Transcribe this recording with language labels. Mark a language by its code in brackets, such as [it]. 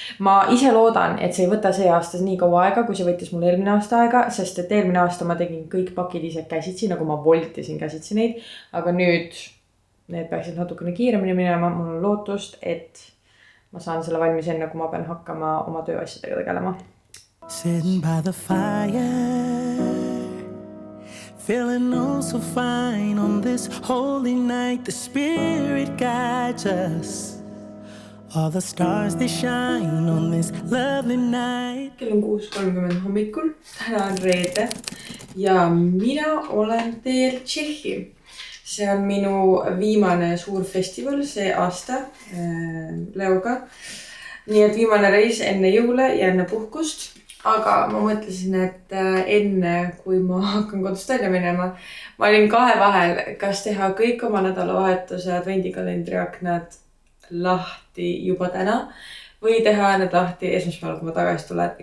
[et] Ma ise loodan, et see ei võta see aasta nii kaua aega, kui see võttis mul eelmine aasta aega, sest et eelmine aasta ma tegin kõik pakid ise käsitsi, nagu ma voltisin käsitsi neid. Aga nüüd need peaksid natukene kiiremini minema. Mul on lootust, et ma saan selle valmis enne, kui ma pean hakkama oma tööasjadega tegelema. [en] Sitting by the fire, feeling oh so fine on this holy night. The spirit guides us. All the stars they shine on this lovely night. [et] Kell on 6:30 hommikul. Täna on reede ja mina olen teel Tšehhi. See on minu viimane suur festival see aasta Leoga. Nii et viimane reis enne jõule ja enne puhkust. Aga ma mõtlesin, et enne kui ma hakkan kodust välja minema, ma olin kahe vahel, kas teha kõik oma nädalavahetuse advendikalendri aknad lahti juba täna või teha need lahti esmaspäeval, kui ma tagasi tulen.